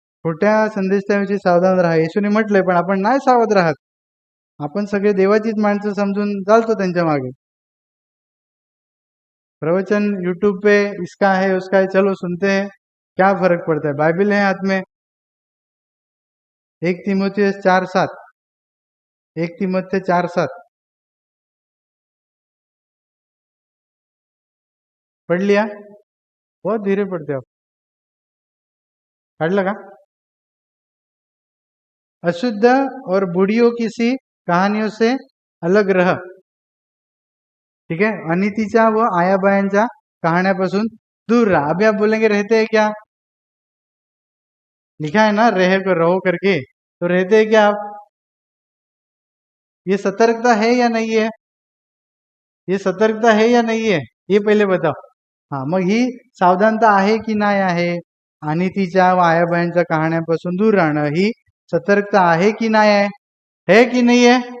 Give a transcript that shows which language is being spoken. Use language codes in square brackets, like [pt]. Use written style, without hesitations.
[mr] खोट्या संदेशाविषयी सावधान राहा, येशूने म्हटलंय, पण आपण नाही सावध राहत। आपण सगळे देवाचीच माणसं समजून चालतो त्यांच्या मागे। [hi] प्रवचन यूट्यूब पे इसका है उसका है, चलो सुनते हैं, क्या फर्क पड़ता है, बाइबल है हाथ में। 1 तीमुथियुस 4:7, 1 तीमुथियुस 4:7 पढ़ लिया? बहुत धीरे पढ़ते हो आप। पढ़ लगा? अशुद्ध और बुढ़ियों की सी कहानियों से अलग रह, ठीक है। [mr] अनितीच्या व आयाबायांच्या कहाण्यापासून दूर रहा। [hi] अभी आप बोलेंगे रहते हैं क्या? लिखा है ना रहे को रहो करके, तो रहते हैं क्या आप? ये सतर्कता है या नहीं है? ये सतर्कता है या नहीं है, ये पहिले बताओ। [mr] हाँ, मग ही सावधानता आहे की नाही आहे? अनितीच्या व आयाबायांच्या कहाण्यांपासून दूर राहणं ही सतर्कता आहे की नाही [hi] है कि नहीं है?